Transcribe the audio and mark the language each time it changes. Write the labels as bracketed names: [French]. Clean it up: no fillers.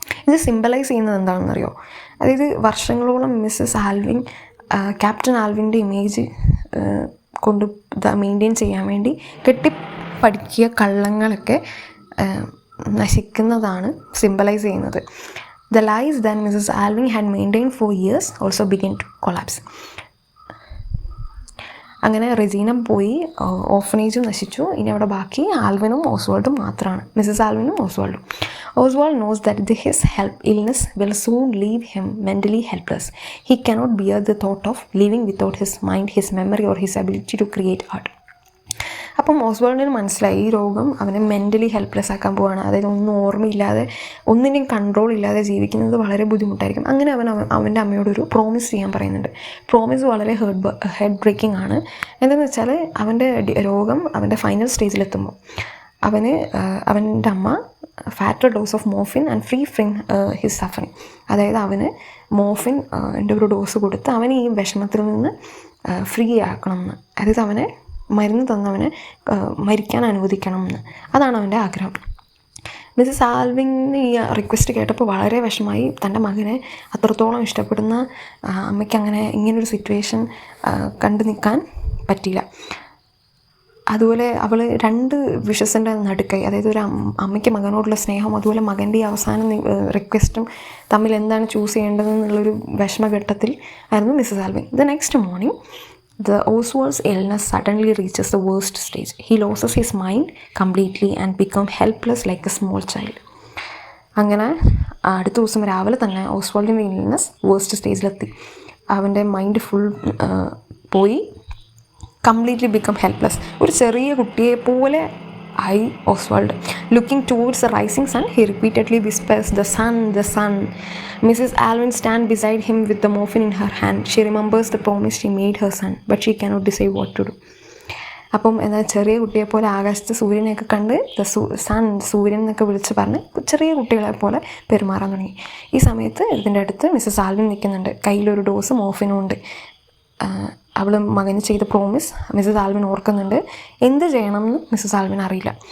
[Malayalam] ഇത് സിംബലൈസ് ചെയ്യുന്നത് എന്താണെന്നറിയോ? അതായത് വർഷങ്ങളോളം മിസ്സസ് ആൽവിൻ ക്യാപ്റ്റൻ ആൽവിൻ്റെ ഇമേജ് കൊണ്ട് മെയിൻറ്റെയിൻ ചെയ്യാൻ വേണ്ടി കെട്ടിപ്പടുക്കിയ കള്ളങ്ങളൊക്കെ നശിക്കുന്നതാണ് സിംബലൈസ് ചെയ്യുന്നത്. [English] The lies that Mrs. Alvin had maintained for years also began to collapse. [Malayalam] അങ്ങനെ റെജീന പോയി, ഓർഫനേജും നശിച്ചു. ഇനി അവിടെ ബാക്കി ആൽവിനും ഓസ്വാൾഡും മാത്രമാണ്, Mrs ആൽവിനും ഓസ്വാൾഡും. [English] Oswald knows that his illness will soon leave him mentally helpless. He cannot bear the thought of living without his mind, his memory or his ability to create art. [Malayalam] അപ്പം ഓസ്വാൾഡിന് മനസ്സിലായി ഈ രോഗം അവനെ മെൻ്റലി ഹെൽപ്ലെസ് ആക്കാൻ പോവുകയാണ്. അതായത് ഒന്നും ഓർമ്മയില്ലാതെ, ഒന്നിൻ്റെയും control ഇല്ലാതെ ജീവിക്കുന്നത് വളരെ ബുദ്ധിമുട്ടായിരിക്കും. അങ്ങനെ അവൻ്റെ അമ്മയോടൊരു പ്രോമിസ് ചെയ്യാൻ പറയുന്നുണ്ട്. പ്രോമിസ് വളരെ ഹെഡ് ബ്രേക്കിംഗ് ആണ്. എന്താണെന്ന് വെച്ചാൽ അവൻ്റെ രോഗം അവൻ്റെ ഫൈനൽ സ്റ്റേജിലെത്തുമ്പോൾ അവൻ്റെ അമ്മ [English] Fatter dose of morphine and free from his suffering. [Malayalam] അതായത് അവന് മോർഫിൻ ഒരു ഡോസ് കൊടുത്ത് അവനെ ഈ വിഷമത്തിൽ നിന്ന് ഫ്രീ ആക്കണം എന്ന്, അതായത് അവനെ മരുന്ന് തന്നവനെ മരിക്കാൻ അനുവദിക്കണം എന്ന്. അതാണ് അവൻ്റെ ആഗ്രഹം. മിസ്സസ് ആൽവിന് ഈ റിക്വസ്റ്റ് കേട്ടപ്പോൾ വളരെ വിഷമമായി. തൻ്റെ മകനെ അത്രത്തോളം ഇഷ്ടപ്പെടുന്ന അമ്മയ്ക്ക് അങ്ങനെ ഇങ്ങനൊരു സിറ്റുവേഷൻ കണ്ടു നിൽക്കാൻ പറ്റിയില്ല. അതുപോലെ അവൾ 2 വിഷസിൻ്റെ നടുക്കായി, അതായത് ഒരു അമ്മയ്ക്ക് മകനോടുള്ള സ്നേഹം, അതുപോലെ മകൻ്റെ ഈ അവസാന റിക്വസ്റ്റും തമ്മിൽ എന്താണ് ചൂസ് ചെയ്യേണ്ടതെന്നുള്ളൊരു വിഷമഘട്ടത്തിൽ ആയിരുന്നു Mrs Alvin. [English] The next morning the Oswald's illness suddenly reaches the worst stage. He loses his mind completely and becomes helpless like a small child. [Malayalam] അങ്ങനെ അടുത്ത ദിവസം രാവിലെ തന്നെ ഓസ്വാൾഡിൻ്റെ ഇൽനെസ് വേഴ്സ്റ്റ് സ്റ്റേജിലെത്തി. അവൻ്റെ മൈൻഡ് ഫുൾ പോയി, [English] Completely become helpless. [Malayalam] ഒരു ചെറിയ കുട്ടിയെ പോലെ ആയി Oswald. [English] Looking towards the rising sun, he repeatedly whispers the sun, the sun. Mrs. Alvin stands beside him with the morphine in her hand. She remembers the promise she made her son, but she cannot decide what to do. [Malayalam] അപ്പം എന്നാൽ ചെറിയ കുട്ടിയെ പോലെ ആകാശത്ത് സൂര്യനെയൊക്കെ കണ്ട് സൂര്യൻ എന്നൊക്കെ വിളിച്ച് പറഞ്ഞ് ചെറിയ കുട്ടികളെ പോലെ പെരുമാറാൻ തുടങ്ങി. ഈ സമയത്ത് ഇതിൻ്റെ അടുത്ത് മിസ്സസ് ആൽവിൻ നിൽക്കുന്നുണ്ട്. കയ്യിലൊരു ഡോസ് മോർഫിനും ഉണ്ട്. അവൾ മകന് ചെയ്ത പ്രോമിസ് മിസ്സസ് ആൽവിൻ ഓർക്കുന്നുണ്ട്. എന്ത് ചെയ്യണമെന്ന് മിസ്സസ് ആൽവിൻ അറിയില്ല.